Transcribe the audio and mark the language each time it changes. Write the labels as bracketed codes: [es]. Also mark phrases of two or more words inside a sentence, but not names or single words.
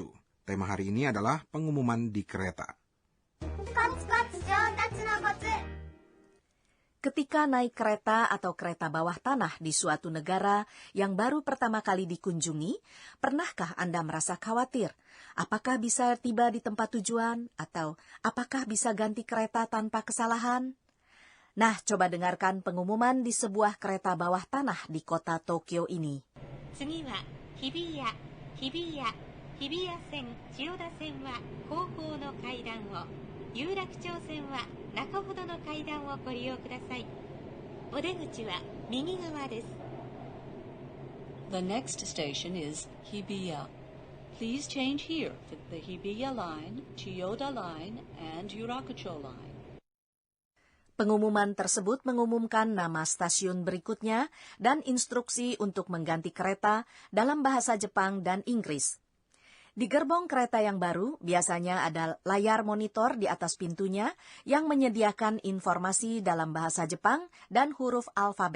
[id] Tema hari ini adalah pengumuman di kereta. Ketika naik kereta atau kereta bawah tanah di suatu negara yang baru pertama kali dikunjungi, pernahkah Anda merasa khawatir? Apakah bisa tiba di tempat tujuan? Atau apakah bisa ganti kereta tanpa kesalahan? Nah, coba dengarkan pengumuman di sebuah kereta bawah tanah di kota Tokyo ini. [ja] 次は日比谷線千代田線は後方の階段を、有楽町線は中ほどの階段をご利用ください。お出口は右側です。 [en] The next station is Hibiya. Please change here for the Hibiya line, Chiyoda line, and Yurakucho line. [id] Pengumuman tersebut mengumumkan nama stasiun berikutnya dan instruksi untuk mengganti kereta dalam bahasa Jepang dan Inggris. Di gerbong kereta yang baru, biasanya ada layar monitor di atas pintunya yang menyediakan informasi dalam bahasa Jepang dan huruf alfabet.